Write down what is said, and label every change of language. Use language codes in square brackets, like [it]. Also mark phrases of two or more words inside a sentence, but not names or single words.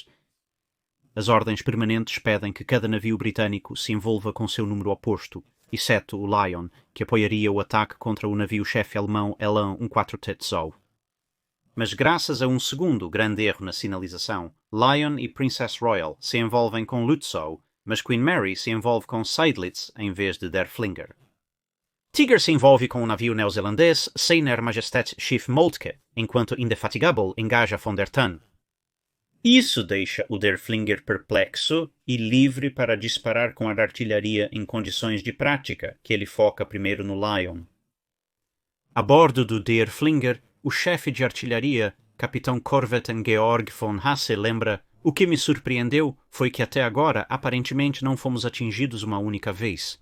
[pt] As ordens permanentes pedem que cada navio britânico se envolva com seu número oposto, exceto o Lion, que apoiaria o ataque contra o navio-chefe alemão Elan 14 Tetzow. Mas graças a um segundo grande erro na sinalização, Lion e Princess Royal se envolvem com Lützow, mas Queen Mary se envolve com Seydlitz em vez de der Flinger. Tiger se envolve com o navio neozelandês Seiner Majestat Schiff Moltke, enquanto Indefatigable engaja von der Thun. Isso deixa o der Flinger perplexo e livre para disparar com a artilharia em condições de prática, que ele foca primeiro no Lion. A bordo do Der Flinger, o chefe de artilharia, capitão Corvetten Georg von Hasse, lembra: "O que me surpreendeu foi que até agora aparentemente não fomos atingidos uma única vez.